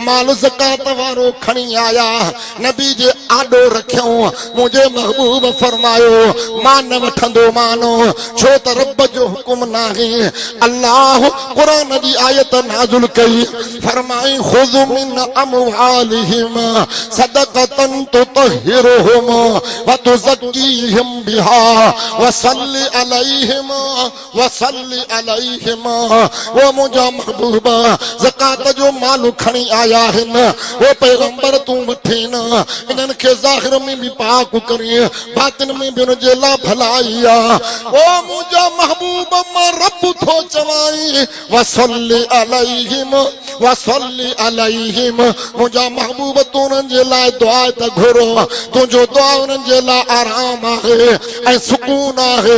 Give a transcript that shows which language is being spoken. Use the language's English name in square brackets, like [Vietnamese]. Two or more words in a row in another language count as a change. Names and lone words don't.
[Sindhi] माल ज़कात वारो खणी आया, नबी जे आॾो रखियऊं। मुंहिंजे महबूब फरमायो मां न वठंदो मानो, छो त रब जो हुकुम नाहे। अल्लाह कुरान जी आयत नाज़िल कई, फरमाई [Arabic] خذ من أموالهم صدقة تطهرهم و تزكيهم بها وصل عليهم. [Sindhi] वो मुंहिंजा महबूबा ज़कात जो माल खणी आया आहिनि, वो पैगंबर तूं वठी न, इन्हनि खे ज़ाहिर में भी पाक करी बातिन में भी उनजे लाइ भलाई आ। वो मुंहिंजा महबूब मां रब थो चवाई [Arabic] وصل عليهم [Sindhi] मुंहिंजा महबूब तूं उन्हनि जे लाइ दुआ त घुरो, तुंहिंजो दुआ उन्हनि जे लाइ आराम आहे ऐं सुकून आहे।